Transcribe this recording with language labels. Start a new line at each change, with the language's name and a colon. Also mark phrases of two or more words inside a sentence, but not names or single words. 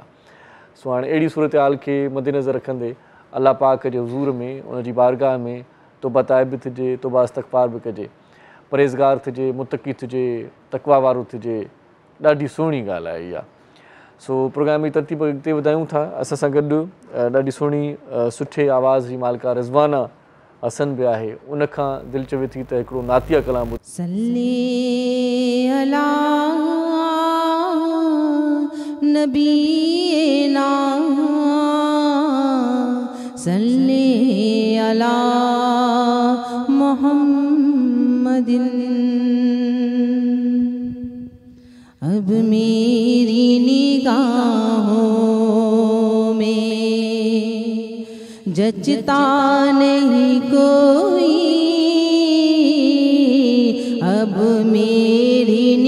Sindhi: सो हाणे अहिड़ी सूरत हाल खे मद्देनज़र रखंदे अलाह पाक जे हुज़ूर में, उनजी बारगाह में तौबा ताइब बि थिजे, तौबा इस्तग़फ़ार बि कजे, परहेज़गार थिजे, मुतक़ी थिजे, तक़वा वारो थिजे। ॾाढी सुहिणी ॻाल्हि आहे इहा। सो प्रोग्राम जी तरतीब अॻिते वधायूं था। असां सां गॾु ॾाढी सुहिणी सुठे आवाज़ जी मालिका रिज़वाना हसन बि आहे। उनखां दिलि चवे थी त हिकिड़ो नातिया कलाम
Arabic: صل على نبينا صل على محمد.
Urdu: اب میری نگاہوں میں جچتا نہیں کوئی، اب میری